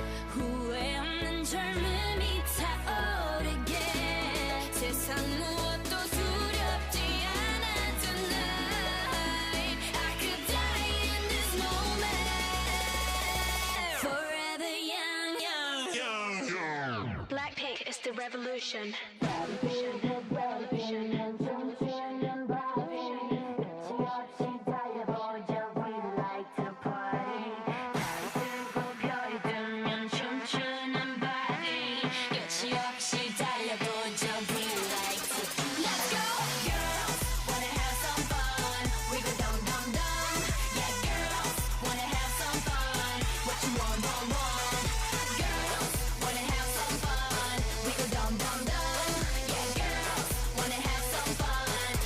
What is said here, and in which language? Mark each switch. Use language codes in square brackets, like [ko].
[ko] 후회 없는 젊음이 타오르게. 세상 무엇도 두렵지 않아 tonight. [en] I could die in this moment. Forever young, young. Blackpink is the revolution. [ko] 끝이 없이 달려보자, [en] we like to. Let's go. Girls wanna have some fun. We go dum dum dum. Yeah, girls wanna have some fun. What you want, want, want. Girls wanna have some fun. We go dum dum dum. Yeah, girls wanna have some fun.